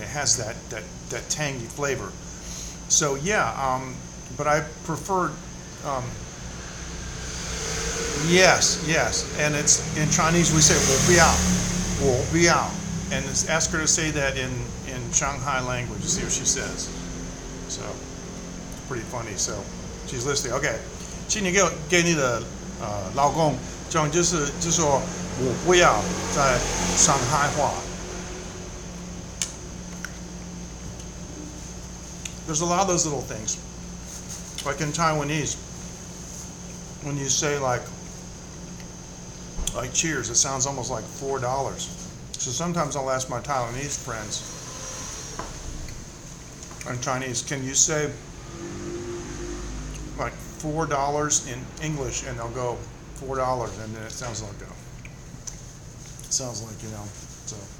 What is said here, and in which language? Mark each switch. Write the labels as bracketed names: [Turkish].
[English] It has that tangy flavor. So yeah, but I prefer yes, and it's in Chinese we say [Chinese] 我不要, [English] and ask her to say that in Shanghai language. See what she says. So it's pretty funny. So she's listening. Okay. [Chinese] 请你给你的老公讲，就是说我不要在上海话。 [English] There's a lot of those little things, like in Taiwanese, when you say like cheers, it sounds almost like $4. So sometimes I'll ask my Taiwanese friends in Chinese, can you say like $4 in English, and they'll go $4, and then it sounds like so.